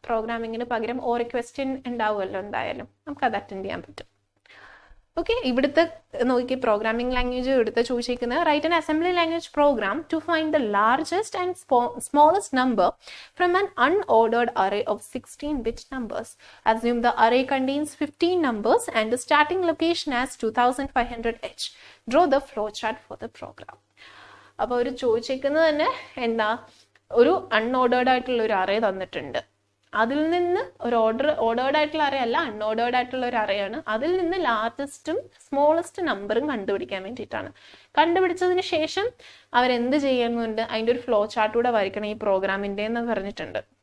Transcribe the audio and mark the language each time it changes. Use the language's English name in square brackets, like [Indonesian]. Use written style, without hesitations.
[Malayalam] പ്രോഗ്രാമിങ്ങിന് പകരം ഓരോ ക്വസ്റ്റ്യൻ ഉണ്ടാവുമല്ലോ, എന്തായാലും നമുക്ക് അത് അറ്റൻഡ് ചെയ്യാൻ പറ്റും. ഓക്കെ, ഇവിടുത്തെ നോക്കി പ്രോഗ്രാമിംഗ് ലാംഗ്വേജ് ഇവിടുത്തെ ചോദിച്ചിരിക്കുന്നത് [English] Write an assembly language program to find the largest and smallest number from an unordered array of 16-bit numbers. Assume the array contains 15 numbers and the starting location as 2500H. Draw the flowchart for the program. [Malayalam] അപ്പോൾ ഒരു ചോദിച്ചിരിക്കുന്നത് തന്നെ എന്താ, ഒരു unordered ആയിട്ടുള്ള ഒരു array തന്നിട്ടുണ്ട്. അതിൽ നിന്ന് ഒരു ഓർഡേർഡ് ആയിട്ടുള്ള അറേ അല്ല, അൺഓർഡേർഡ് ആയിട്ടുള്ള ഒരു അറേയാണ്. അതിൽ നിന്ന് ലാർജസ്റ്റും സ്മോളസ്റ്റ് നമ്പറും കണ്ടുപിടിക്കാൻ വേണ്ടിയിട്ടാണ്. കണ്ടുപിടിച്ചതിന് ശേഷം അവരെന്ത് ചെയ്യുന്നുണ്ട്, അതിൻ്റെ ഒരു ഫ്ലോ ചാർട്ട് കൂടെ വരയ്ക്കണം ഈ പ്രോഗ്രാമിൻ്റെ എന്ന് പറഞ്ഞിട്ടുണ്ട്.